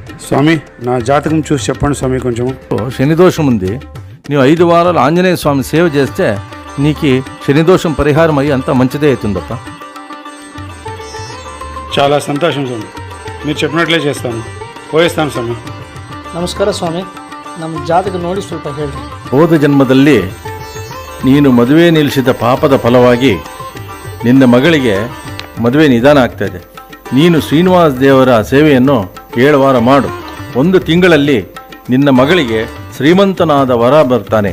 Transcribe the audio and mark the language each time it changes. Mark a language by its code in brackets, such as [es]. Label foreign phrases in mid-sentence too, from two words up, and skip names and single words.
[te] స్వామి నా జాతకం చూసి చెప్పండి స్వామి కొంచెము. శనిదోషం ఉంది. నీవు 5 వారాలు ఆంజనేయ స్వామి సేవ చేస్తే నీకు శనిదోషం పరిహారం అయ్యి అంతా మంచిదే అవుతుందప్ప. చాలా సంతోషం స్వామి, మీరు చెప్పినట్లే చేస్తాను. పోయిస్తాను ಸ್ವಾಮಿ. [kn] ನಮಸ್ಕಾರ ಸ್ವಾಮಿ, ನಮ್ಮ ಜಾತಕ ನೋಡಿ ಸ್ವಲ್ಪ ಹೇಳಿ. ಹೋದ ಜನ್ಮದಲ್ಲಿ ನೀನು ಮದುವೆ ನಿಲ್ಲಿಸಿದ ಪಾಪದ ಫಲವಾಗಿ ನಿನ್ನ ಮಗಳಿಗೆ ಮದುವೆ ನಿಧಾನ ಆಗ್ತಾ ಇದೆ. ನೀನು ಶ್ರೀನಿವಾಸ ದೇವರ ಸೇವೆಯನ್ನು 7 ವಾರ ಮಾಡು. 1 ತಿಂಗಳಲ್ಲಿ ನಿನ್ನ ಮಗಳಿಗೆ ಶ್ರೀಮಂತನಾದ ವರ ಬರ್ತಾನೆ.